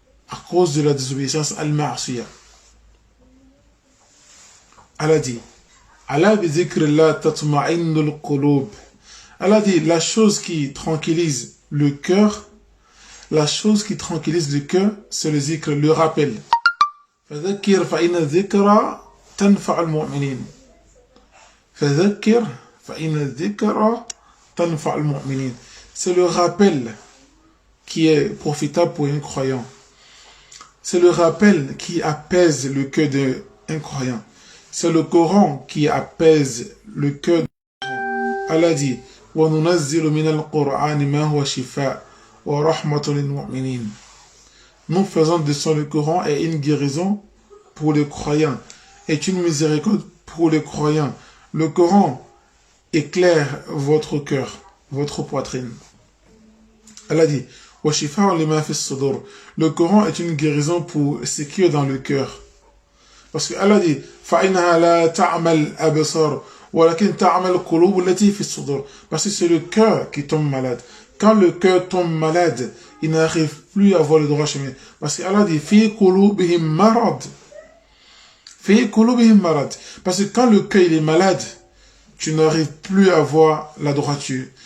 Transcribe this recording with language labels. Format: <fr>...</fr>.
<fr>À cause de la désobéissance, al-ma'asiyah. Allah dit, Allah</fr> <ar>bi dhikrillah tatma'innul qulub.</ar> <fr>Allah dit, la chose qui tranquillise le cœur, la chose qui tranquillise le cœur, c'est le zikr, le rappel.</fr> <ar>فذكر فإن الذكرى تنفع المؤمنين. فذكر فإن الذكرى تنفع المؤمنين.</ar> <fr>C'est le rappel qui est profitable pour un croyant. C'est le rappel qui apaise le cœur d'un croyant. C'est le Coran qui apaise le cœur d'un croyant. Allah dit,</fr> <ar>وَنُنَزِّلُ مِنَ الْقُرْآنِ مَا هُوَ شِفَاءٌ وَرَحْمَةٌ لِلْمُؤْمِنِينَ.</ar> <fr>Nous faisons descendre le Coran et une guérison pour les croyants, est une miséricorde pour les croyants. Le Coran éclaire votre cœur, votre poitrine. Allah dit,</fr> <ar>وَشِفَاءٌ لِمَا فِي الصُّدُورِ.</ar> <fr>Le Coran est une guérison pour ce qui est dans le cœur. Parce que Allah dit</fr> <ar>فَإِنَّهَا لَا تَعْمَلْ أَبْصَارُ وَلَكِنْ تَعْمَلْ الْقُلُوبُ الَّتِي فِي الصُّدُورِ.</ar> <fr>Parce que c'est le cœur qui tombe malade. Quand le cœur tombe malade, il n'arrive plus à voir le droit chemin. Parce que Allah dit</fr> <ar>فِي قُلُوبِهِمْ مَرَضٍ. فِي قُلُوبِهِمْ مَرَضٍ.</ar> <fr>Parce que quand le cœur il est malade, tu n'arrives plus à voir la droiture.</fr>